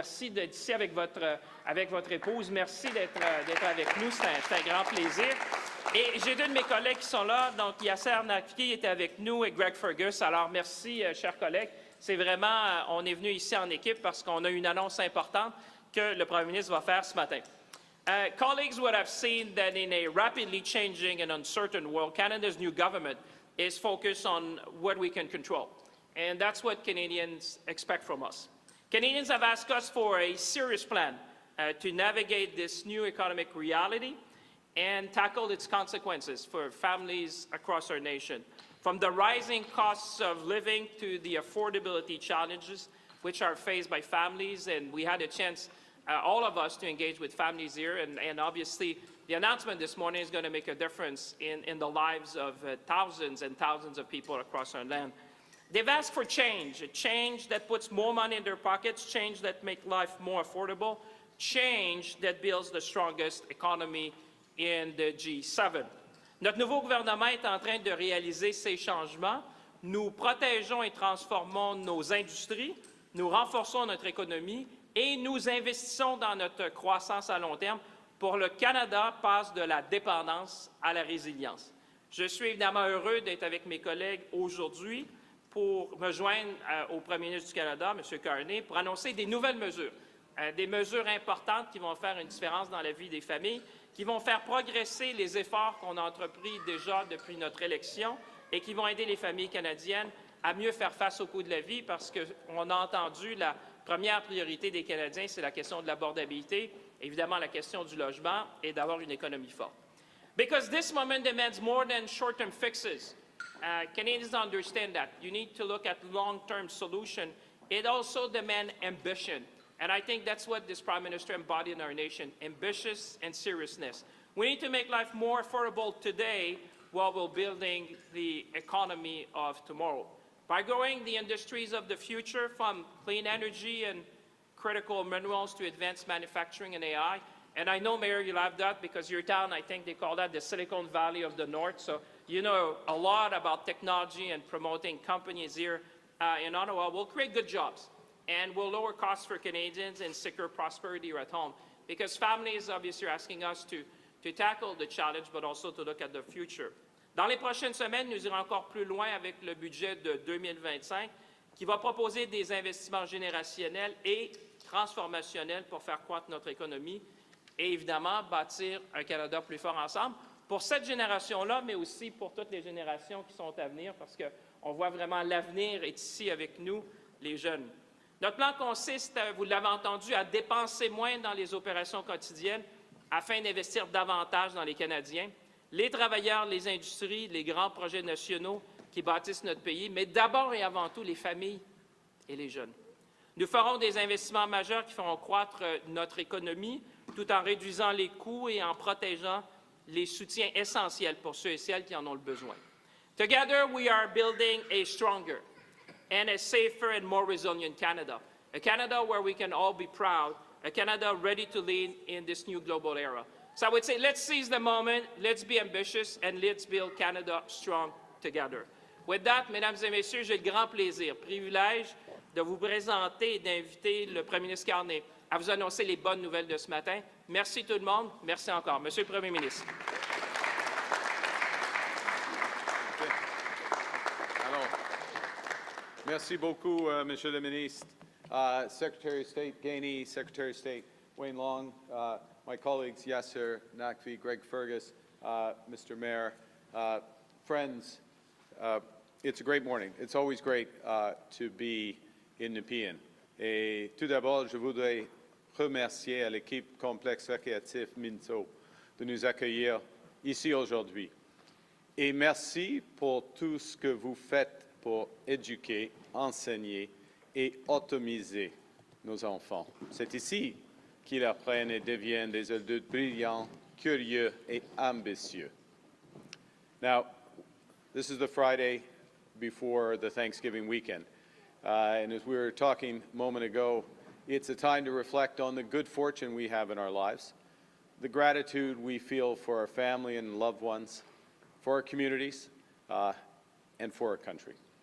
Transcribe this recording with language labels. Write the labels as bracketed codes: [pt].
[fr] Merci d'être ici avec votre épouse. Merci d'être avec nous. C'est un grand plaisir. Et j'ai deux de mes collègues qui sont là. Donc, Yasser Nafki est avec nous et Greg Fergus. Alors, merci, chers collègues. C'est vraiment, on est venu ici en équipe parce qu'on a une annonce importante que le premier ministre va faire ce matin. [en] Colleagues would have seen that in a rapidly changing and uncertain world, Canada's new government is focused on what we can control. And that's what Canadians expect from us. Canadians have asked us for a serious plan to navigate this new economic reality and tackle its consequences for families across our nation. From the rising costs of living to the affordability challenges which are faced by families, and we had a chance, all of us, to engage with families here, and obviously the announcement this morning is going to make a difference in the lives of thousands and thousands of people across our land. They've asked for change, a change that puts more money in their pockets, change that makes life more affordable, change that builds the strongest economy in the G7. [fr] Notre nouveau gouvernement est en train de réaliser ces changements. Nous protégeons et transformons nos industries, nous renforçons notre économie et nous investissons dans notre croissance à long terme pour le Canada passe de la dépendance à la résilience. Je suis évidemment heureux d'être avec mes collègues aujourd'hui pour me joindre au premier ministre du Canada, M. Carney, pour annoncer des nouvelles mesures, des mesures importantes qui vont faire une différence dans la vie des familles, qui vont faire progresser les efforts qu'on a entrepris déjà depuis notre élection et qui vont aider les familles canadiennes à mieux faire face au coût de la vie parce qu'on a entendu la première priorité des Canadiens, c'est la question de l'abordabilité, évidemment la question du logement et d'avoir une économie forte. [en] Because this moment demands more than short-term fixes. Canadians understand that. You need to look at long-term solution. It also demands ambition. And I think that's what this Prime Minister embodied in our nation, ambitious and seriousness. We need to make life more affordable today while we're building the economy of tomorrow. By growing the industries of the future, from clean energy and critical minerals to advanced manufacturing and AI. And I know, Mayor, you love that because your town, I think they call that the Silicon Valley of the North. So you know a lot about technology and promoting companies here in Ottawa. We'll create good jobs and we'll lower costs for Canadians and secure prosperity at home. Because families, obviously, are asking us to tackle the challenge, but also to look at the future. [fr] Dans les prochaines semaines, nous irons encore plus loin avec le budget de 2025 qui va proposer des investissements générationnels et transformationnels pour faire croître notre économie et évidemment bâtir un Canada plus fort ensemble. pour cette génération-là, mais aussi pour toutes les générations qui sont à venir, parce qu'on voit vraiment l'avenir est ici avec nous, les jeunes. Notre plan consiste, vous l'avez entendu, à dépenser moins dans les opérations quotidiennes afin d'investir davantage dans les Canadiens, les travailleurs, les industries, les grands projets nationaux qui bâtissent notre pays, mais d'abord et avant tout les familles et les jeunes. Nous ferons des investissements majeurs qui feront croître notre économie tout en réduisant les coûts et en protégeant les soutiens essentiels pour ceux et celles qui en ont le besoin. [en] Together, we are building a stronger and a safer and more resilient Canada, a Canada where we can all be proud, a Canada ready to lead in this new global era. So I would say let's seize the moment, let's be ambitious, and let's build Canada strong together. With that, [fr] mesdames et messieurs, j'ai le grand plaisir, privilège de vous présenter et d'inviter le Premier ministre Carney à vous annoncer les bonnes nouvelles de ce matin. Merci tout le monde. Merci encore. Monsieur le Premier ministre. Alors, merci beaucoup, Monsieur le ministre. [en] Secretary of State Gainey, Secretary of State Wayne Long, my colleagues Yasser Naqvi, Greg Fergus, Mr. Mayor, friends, it's a great morning. It's always great to be in Nepean. [fr] Et tout d'abord, je voudrais remercier à l'équipe complexe récréatif Minto de nous accueillir ici aujourd'hui. Et merci pour tout ce que vous faites pour éduquer, enseigner et optimiser nos enfants. C'est ici qu'ils apprennent et deviennent des adultes brillants, curieux et ambitieux. [en] Now, this is the Friday before the Thanksgiving weekend. And as we were talking a moment ago, it's a time to reflect on the good fortune we have in our lives, the gratitude we feel for our family and loved ones, for our communities, and for our country.